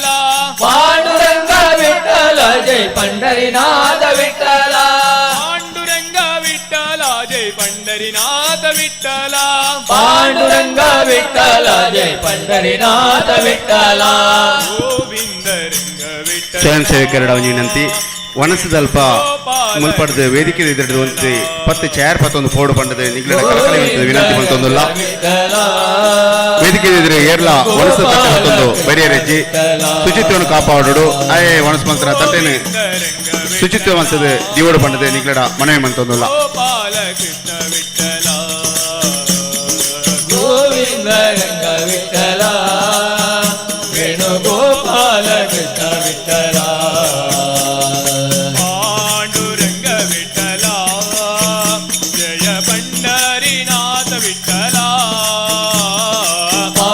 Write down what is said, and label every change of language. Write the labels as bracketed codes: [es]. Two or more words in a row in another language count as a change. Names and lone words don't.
[kn] ಪಾಂಡುರಂಗ ವಿಠಲ ಜೈ ಪಂಡರಿನಾಥ ವಿಠಲ ಪಾಂಡುರಂಗ ವಿಠಲ ಜೈ ಪಂಡರಿನಾಥ ವಿಠಲ ಪಾಂಡುರಂಗ ವಿಠಲ ಜೈ ಪಂಡರಿನಾಥ ವಿಠಲ ಗೋವಿಂದ ರಂಗ ವಿಠಲ [tcy] ಸ್ವಯಂ ಸೇವಕರ ವಿನಂತಿ ವನಸದಲ್ಪ ಮುಲ್ಪಡ್ದು ವೇದಿಕೆ ಎದುರಿಡುವಂತೆ 10 ಚೇರ್ 11 ಫೋರ್ಡ್ ಪಂಡದ ನಿಗ್ಲಡ ಕಳಕಳಿ ವಿನಂತಿ ಮಲ್ತೊಂದುಲ್ಲ ವೇದಿಕೆ ಎದುರು ಏರ್ಲ ವನಸ ತಟ್ಟೊಂದು ಬರಿಯರೆಜ್ಜಿ ಶುಚಿತ್ವವನ್ನು ಕಾಪಾಡೋಡು ಆಯೇ ವನಸ ಮಂತ್ರ ತಟ್ಟೆನು ಶುಚಿತ್ವವಂತದ ದಿವೋಡು ಪಂಡದ ನಿಗ್ಲಡ ಮನವಿ ಮಲ್ತೊಂದುಲ್ಲ [kn] ಗೋಪಾಲ ಕೃಷ್ಣ ವಿಠಲ ಗೋವಿಂದ ರಂಗ ವಿಠಲ ವೇಣುಗೋಪಾಲ ಕೃಷ್ಣ ವಿಠಲ ಪಾಂಡುರಂಗ ವಿಠಲ ಜಯ ಪಂಡರಿನಾಥ ವಿಠಲ